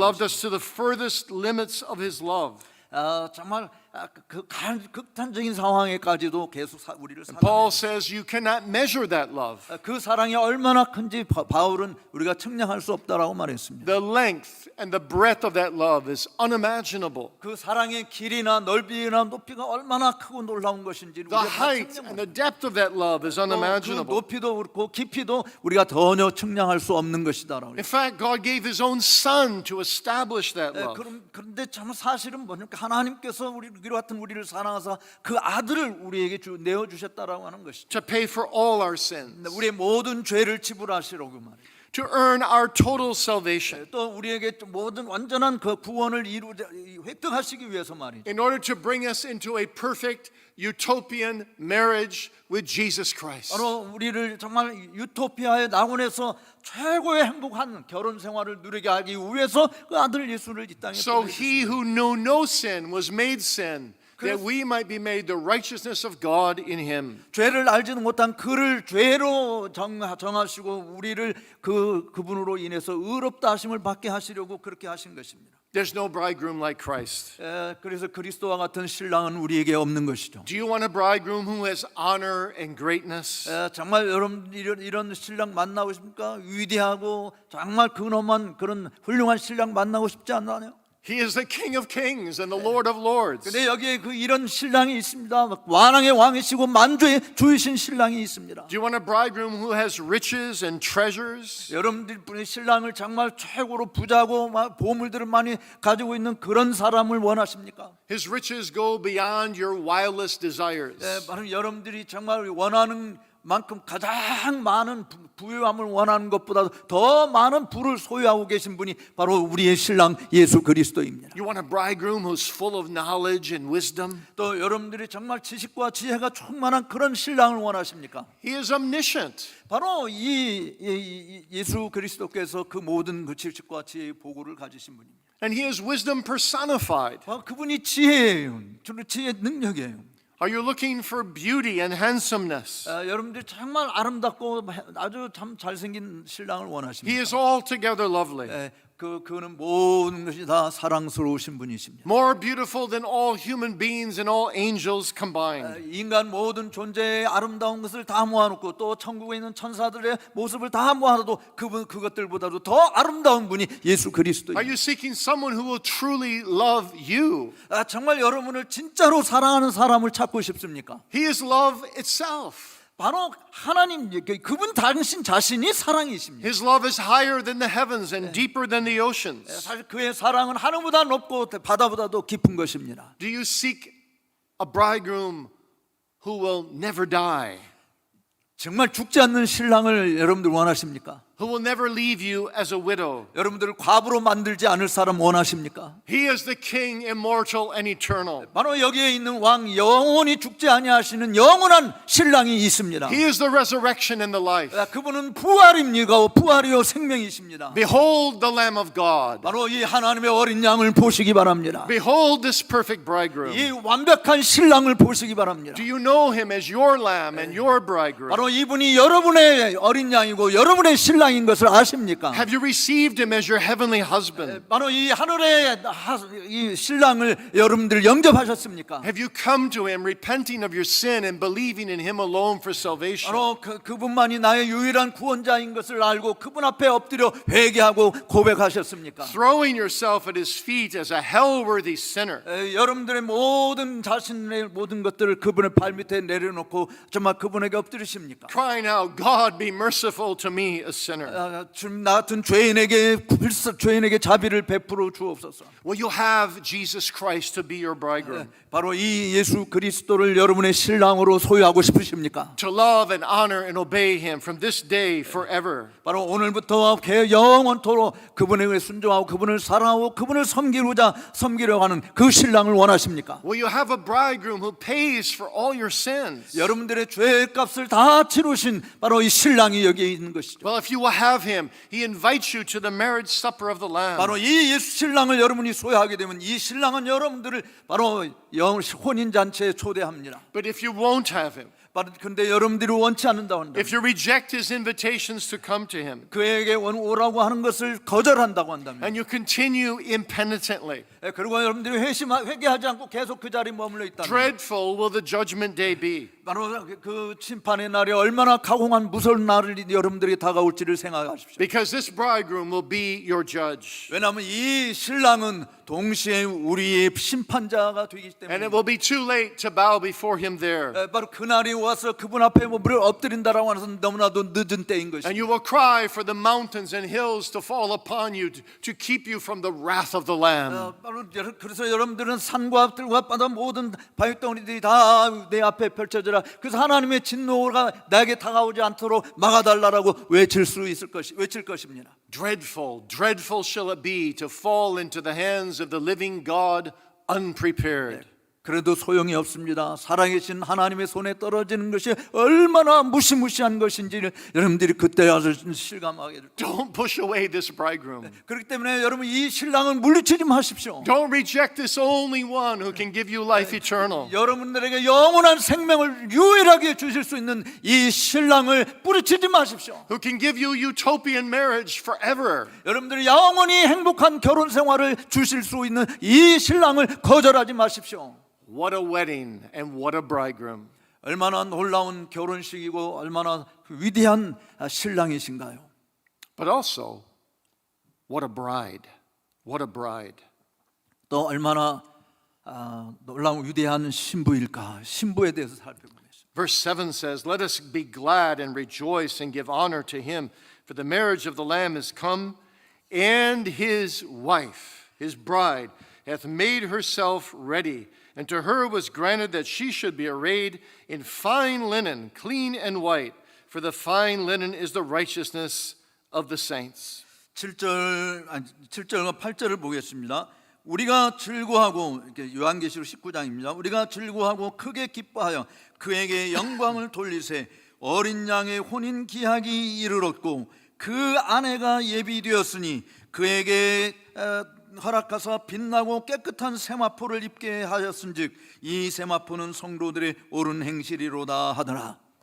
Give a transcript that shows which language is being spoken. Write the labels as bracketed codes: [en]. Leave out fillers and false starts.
[en] loved us to the furthest limits of His love. [ko] 정말 그 극단적인 상황에까지도 계속 우리를 [en] Paul [ko] 사랑해요. [en] says you cannot measure that love. [ko] 그 사랑이 얼마나 큰지 바울은 우리가 측량할 수 없다라고 말했습니다. [en] The length and the breadth of that love is unimaginable. [ko] 그 사랑의 길이나 넓이나 높이가 얼마나 크고 놀라운 것인지 [en] The [ko] 우리가 다 [en] height [ko] 측량 [en] and the depth of that love is [ko] 그 [en] unimaginable. [ko] 높이도 그렇고 깊이도 우리가 전혀 측량할 수 없는 것이다라고. [en] In fact, God gave His own Son to establish that love. [ko] 그런데 참 사실은 뭐냐면 하나님께서 우리 같은 우리를 사랑하사 그 아들을 우리에게 내어 주셨다라고 하는 것이죠. [en] To pay for all our sins, [ko] 우리의 모든 죄를 지불하시려고 말이에요. [en] to earn our total salvation, [ko] 또 우리에게 모든 완전한 그 구원을 획득하시기 위해서 말이죠. [en] in order to bring us into a perfect utopian marriage with Jesus Christ. [ko] 바로 우리를 정말 유토피아의 낙원에서 최고의 행복한 결혼 생활을 누리게 하기 위해서 그 아들 예수를 이 땅에 [en] So [ko] 보내셨습니다. [en] He who knew no sin was made sin, that we might be made the righteousness of God in Him. [ko] 죄를 알지는 못한 그를 죄로 정하시고 우리를 그분으로 인해서 의롭다 하심을 받게 하시려고 그렇게 하신 것입니다. [en] There's no bridegroom like Christ. [ko] 그래서 그리스도와 같은 신랑은 우리에게 없는 것이죠. [en] Do you want a bridegroom who has honor and greatness? [ko] 정말 여러분 이런 신랑 만나고 싶습니까? 위대하고 정말 근엄한 그런 훌륭한 신랑 만나고 싶지 않나요? [en] He is the King of Kings and the Lord of Lords. [ko] 근데 여기에 이런 신랑이 있습니다. 왕의 왕이시고 만주의 주이신 신랑이 있습니다. [en] Do you want a bridegroom who has riches and treasures? [ko] 여러분들의 신랑을 정말 최고로 부자고 보물들을 많이 가지고 있는 그런 사람을 원하십니까? [en] His riches go beyond your wildest desires. [ko] 바로 여러분들이 정말 원하는 만큼 가장 많은 부유함을 원하는 것보다 더 많은 부를 소유하고 계신 분이 바로 우리의 신랑 예수 그리스도입니다. [en] You want a bridegroom who's full of knowledge and wisdom? [ko] 또 여러분들이 정말 지식과 지혜가 충만한 그런 신랑을 원하십니까? [en] He is omniscient. [ko] 바로 이 예수 그리스도께서 그 모든 그 지식과 지혜의 보고를 가지신 분입니다. [en] And He is wisdom personified. [ko] 그분이 지혜예요. 지혜의 능력이에요. [en] Are you looking for beauty and handsomeness? [ko] 여러분들이 정말 아름답고 아주 참 잘생긴 신랑을 [en] He [ko] 원하십니다. [en] is altogether lovely. [ko] 그는 모든 것이 다 사랑스러우신 분이십니다. [en] More beautiful than all human beings and all angels combined. [ko] 인간 모든 존재의 아름다운 것을 다 모아놓고 또 천국에 있는 천사들의 모습을 다 모아놔도 그것들보다도 더 아름다운 분이 예수 [en] Are [ko] 그리스도입니다. [en] you seeking someone who will truly love you? [ko] 정말 여러분을 진짜로 사랑하는 사람을 찾고 싶습니까? [en] He is love itself. [ko] 바로 하나님, 그분 당신 자신이 사랑이십니다. [en] His love is higher than the heavens and deeper than the oceans. [ko] 사실 그의 사랑은 하늘보다 높고 바다보다도 깊은 것입니다. [en] Do you seek a bridegroom who will never die? [ko] 정말 죽지 않는 신랑을 여러분들 원하십니까? [en] who will never leave you as a widow. [ko] 여러분들을 과부로 만들지 않을 사람 원하십니까? [en] He is the King, immortal and eternal. [ko] 바로 여기에 있는 왕, 영원히 죽지 아니하시는 영원한 신랑이 있습니다. [en] He is the resurrection and the life. [ko] 그분은 부활입니다. 부활이요 생명이십니다. [en] Behold the Lamb of God. [ko] 바로 이 하나님의 어린 양을 보시기 바랍니다. [en] Behold this perfect bridegroom. [ko] 이 완벽한 신랑을 보시기 바랍니다. [en] Do you know him as your lamb and your bridegroom? [ko] 바로 이분이 여러분의 어린 양이고 여러분의 신랑인 것을 아십니까? [en] Have you received him as your heavenly husband? [ko] 바로 이 하늘의 이 신랑을 여러분들 영접하셨습니까? [en] Have you come to him repenting of your sin and believing in him alone for salvation? [ko] 바로 그분만이 나의 유일한 구원자인 것을 알고 그분 앞에 엎드려 회개하고 고백하셨습니까? [en] Throwing yourself at his feet as a hell-worthy sinner. [ko] 여러분들의 모든 자신의 모든 것들을 그분의 발밑에 내려놓고 정말 그분에게 엎드리십니까? [en] Crying out, God be merciful to me, a sinner. [ko] 주님 나 같은 죄인에게 자비를 베풀어 주옵소서. [en] Will you have Jesus Christ to be your bridegroom? [ko] 바로 이 예수 그리스도를 여러분의 신랑으로 소유하고 싶으십니까? [en] To love and honor and obey him from this day forever. [ko] 바로 오늘부터 영원토록 그분에게 순종하고 그분을 사랑하고 그분을 섬기려 하는 그 신랑을 원하십니까? [en] Will you have a bridegroom who pays for all your sins? [ko] 여러분들의 죄값을 다 치르신 바로 이 신랑이 여기에 있는 것이죠. [en] Well, if you will have him, he invites you to the marriage supper of the Lamb. [ko] 바로 이 예수 신랑을 여러분이 소유하게 되면 이 신랑은 여러분들을 바로 혼인 잔치에 초대합니다. [en] But if you won't have him, [ko] 그런데 여러분들이 원치 않는다고 한다. [en] if you reject his invitations to come to him, [ko] 그에게 오라고 하는 것을 거절한다고 한다면, [en] and you continue impenitently, [ko] 그리고 여러분들이 회개하지 않고 계속 그 자리에 머물러 있다면, [en] dreadful will the judgment day be. [ko] 바로 그 심판의 날이 얼마나 가공한 무서운 날이 여러분들이 다가올지를 생각하십시오. [en] Because this bridegroom will be your judge. [ko] 왜냐하면 이 신랑은 동시에 우리의 심판자가 되기 [en] And [ko] 때문에 [en] it will be too late to bow before him there. [ko] 바로 그날이 와서 그분 앞에 물을 엎드린다라고 하는 너무나도 늦은 때인 것이죠. [en] And you will cry for the mountains and hills to fall upon you to keep you from the wrath of the Lamb. [ko] 바로 그래서 여러분들은 산과 들과 바다 모든 바위덩어리들이 다 내 앞에 펼쳐져라. 그래서 하나님의 진노가 나에게 다가오지 않도록 막아달라고 외칠 것입니다. [en] Dreadful, dreadful shall it be to fall into the hands of the living God unprepared. [ko] 그래도 소용이 없습니다. 살아계신 하나님의 손에 떨어지는 것이 얼마나 무시무시한 것인지를 여러분들이 그때 와서 실감하게 될 거예요. [en] Don't push away this bridegroom. [ko] 그렇기 때문에 여러분 이 신랑을 물리치지 마십시오. [en] Don't reject this only one who can give you life eternal. [ko] 여러분들에게 영원한 생명을 유일하게 주실 수 있는 이 신랑을 뿌리치지 마십시오. [en] Who can give you utopian marriage forever. [ko] 여러분들이 영원히 행복한 결혼 생활을 주실 수 있는 이 신랑을 거절하지 마십시오. [en] What a wedding and what a bridegroom. [ko] 얼마나 놀라운 결혼식이고 얼마나 위대한 신랑이신가요? [en] But also, what a bride. What a bride. [ko] 또 얼마나 놀라운 위대한 신부일까? 신부에 대해서 살펴보겠습니다. [en] Verse 7 says, Let us be glad and rejoice and give honor to him, for the marriage of the Lamb is come, and his wife, his bride, hath made herself ready. And to her was granted that she should be arrayed in fine linen, clean and white, for the fine linen is the righteousness of the saints. [ko] 7절과 8절을 보겠습니다. 우리가 즐거하고 요한계시록 19장입니다. 우리가 즐거하고 크게 기뻐하여 그에게 영광을 돌리세 어린 양의 혼인 기약이 이르렀고 그 아내가 예비되었으니 그에게 허락하사 빛나고 깨끗한 세마포를 입게 하였은즉 이 세마포는 성도들의 옳은 행실이로다 하더라.